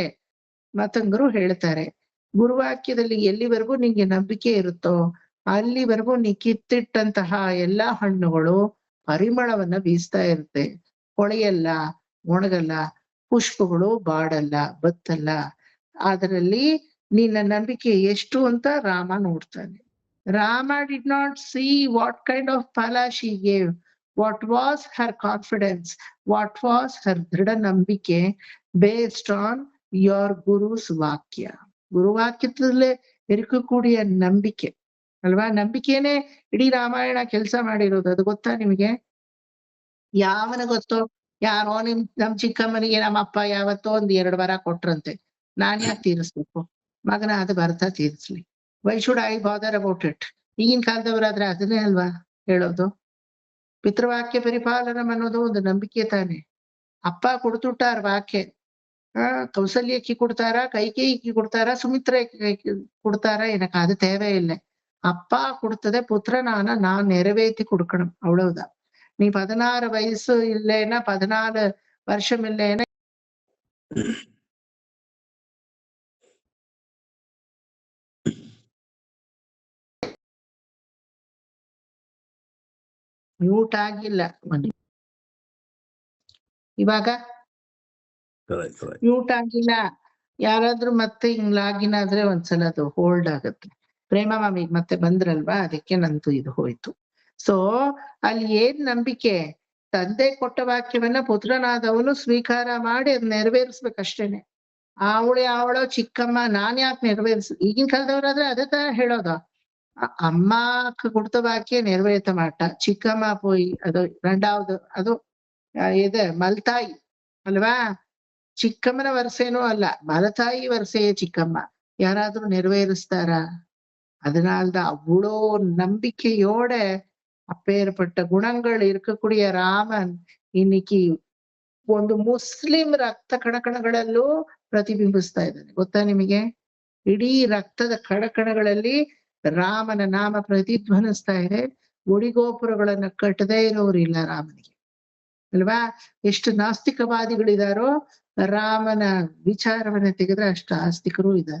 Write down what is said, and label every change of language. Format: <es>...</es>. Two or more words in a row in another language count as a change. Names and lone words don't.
<kn>ಮತಂಗರು ಹೇಳ್ತಾರೆ, ಗುರುವಾಕ್ಯದಲ್ಲಿ ಎಲ್ಲಿವರೆಗೂ ನಿಂಗೆ ನಂಬಿಕೆ ಇರುತ್ತೋ ಅಲ್ಲಿವರೆಗೂ ನೀ ಕಿತ್ತಿಟ್ಟಂತಹ ಎಲ್ಲಾ ಹಣ್ಣುಗಳು ಪರಿಮಳವನ್ನ ಬೀಸ್ತಾ ಇರುತ್ತೆ. ಕೊಳೆಯಲ್ಲ, ಒಣಗಲ್ಲ, ಪುಷ್ಪಗಳು ಬಾಡಲ್ಲ, ಬತ್ತಲ್ಲ. ಅದರಲ್ಲಿ ನಿನ್ನ ನಂಬಿಕೆ ಎಷ್ಟು ಅಂತ ರಾಮ ನೋಡ್ತಾನೆ.</kn> <en>Rama did not see what kind of ಫಲ she gave, what was her confidence, what was her</en> <kn>ದೃಢ ನಂಬಿಕೆ</kn> <en>based on your guru's ವಾಕ್ಯ.</en> <kn>ಗುರುವಾಕ್ಯದಲ್ಲೇ ಇರಕೂಡಿಯ ನಂಬಿಕೆ ಅಲ್ವಾ? ನಂಬಿಕೆನೇ ಇಡೀ ರಾಮಾಯಣ ಕೆಲಸ ಮಾಡಿರೋದು. ಅದು ಗೊತ್ತಾ ನಿಮಗೆ? ಯಾವನ ಗೊತ್ತೋ? ಯಾರೋ ನಮ್ ಚಿಕ್ಕಮ್ಮನಿಗೆ ನಮ್ಮ ಅಪ್ಪ ಯಾವತ್ತೋ 1-2 ವರ ಕೊಟ್ರಂತೆ. ನಾನ್ ಯಾಕೆ ತೀರಿಸ್ಬೇಕು? ಮಗನ ಅದು ಬರ್ತಾ ತೀರಿಸ್ಲಿ.</kn> <en>Why should I bother about it?</en> <kn>ಈಗಿನ ಕಾಲದವ್ರಾದ್ರೆ ಅದನ್ನೇ ಅಲ್ವಾ ಹೇಳೋದು? ಪಿತೃವಾಕ್ಯ ಪರಿಪಾಲನಂ ಅನ್ನೋದು ಒಂದು ನಂಬಿಕೆ ತಾನೆ.</kn> <ta>அப்பா கொடுத்துட்டார் வாக்ய. கௌசல்யக்கு கொடுத்தாரா, கைகேயிக்கு கொடுத்தாரா, சுமித்ரைக்கு கொடுத்தாரா, எனக்கு அது தேவையில்லை. அப்பா கொடுத்ததை புத்திரனான நான் நிறைவேற்றி கொடுக்கணும், அவ்வளவுதான். நீ 16 வயசு இல்லைன்னா 14 வருஷம் இல்லைன்னா</ta> <kn>ಮ್ಯೂಟ್ ಆಗಿಲ್ಲ ಇವಾಗ ಮ್ಯೂಟ್ ಆಗಿಲ್ಲ. ಯಾರಾದ್ರೂ ಮತ್ತೆ ಹಿಂಗ್ ಲಾಗಿನ್ ಆದ್ರೆ ಒಂದ್ಸಲ ಅದು ಹೋಲ್ಡ್ ಆಗುತ್ತೆ. ಪ್ರೇಮ ಮಾಮಿ ಮತ್ತೆ ಬಂದ್ರಲ್ವಾ, ಅದಕ್ಕೆ ನಂದು ಇದು ಹೋಯ್ತು. ಸೊ ಅಲ್ಲಿ ಏನ್ ನಂಬಿಕೆ? ತಂದೆ ಕೊಟ್ಟ ವಾಕ್ಯವನ್ನ ಪುತ್ರನಾದವನು ಸ್ವೀಕಾರ ಮಾಡಿ ಅದ್ ನೆರವೇರಿಸ್ಬೇಕಷ್ಟೇನೆ. ಅವಳೋ ಚಿಕ್ಕಮ್ಮ ನಾನ್ ಯಾಕೆ ಈಗಿನ ಕಾಲದವ್ರಾದ್ರೆ ಅದೇ ತರ ಹೇಳೋದು.</kn> <ta>ಅಮ್ಮ கொடுத்த வாக்கிய நிறைவேற்ற மாட்டா, சிக்கம்மா போய் அது ரெண்டாவது அது இது</ta> <kn>ಮಲತಾಯಿ ಅಲ್ವಾ? ಚಿಕ್ಕಮ್ಮನ ವರಸೇನೂ ಅಲ್ಲ, ಮಲತಾಯಿ ವರಸೆಯೇ ಚಿಕ್ಕಮ್ಮ. ಯಾರಾದ್ರೂ ನೆರವೇರಿಸ್ತಾರ?</kn> <ta>அதனால்தான் அவ்வளோ நம்பிக்கையோட அப்பேற்பட்ட குணங்கள் இருக்கக்கூடிய ராமன் இன்னைக்கு</ta> <kn>ಒಂದು ಮುಸ್ಲಿಂ ರಕ್ತ ಕಣಕಣಗಳಲ್ಲೂ ಪ್ರತಿಬಿಂಬಿಸ್ತಾ ಇದ್ದಾನೆ. ಗೊತ್ತಾ ನಿಮಗೆ? ಇಡೀ ರಕ್ತದ ಕಣಕಣಗಳಲ್ಲಿ ರಾಮನ ನಾಮ ಪ್ರತಿಧ್ವನಿಸ್ತಾ ಇದೆ. ಗುಡಿಗೋಪುರಗಳನ್ನ ಕಟ್ಟದೇ ಇರೋರು ಇಲ್ಲ ರಾಮನಿಗೆ, ಅಲ್ವಾ? ಎಷ್ಟು ನಾಸ್ತಿಕವಾದಿಗಳಿದಾರೋ ರಾಮನ ವಿಚಾರವನ್ನ ತೆಗೆದ್ರೆ ಅಷ್ಟು ಆಸ್ತಿಕರು ಇದ್ದಾರೆ.</kn>